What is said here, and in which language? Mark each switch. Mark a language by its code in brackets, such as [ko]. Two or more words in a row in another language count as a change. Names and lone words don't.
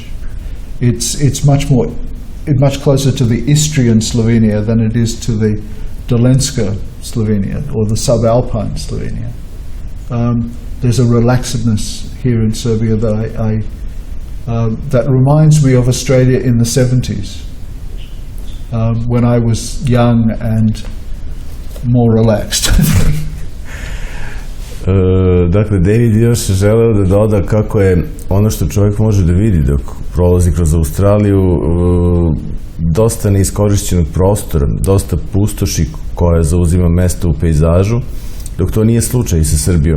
[en] It's much closer to the Istrian Slovenia than it is to the Dolenska Slovenia or the subalpine Slovenia. There's a relaxedness here in Serbia that that reminds me of Australia in the 70s, when I was young and more relaxed. [sr] Dakle, David još želeo da doda kako je ono što čovjek može da vidi dok prolazi kroz Australiju dosta neiskorišćenog prostora, dosta pustoši koja zauzima mesto u pejzažu, dok to nije slučaj sa Srbijom.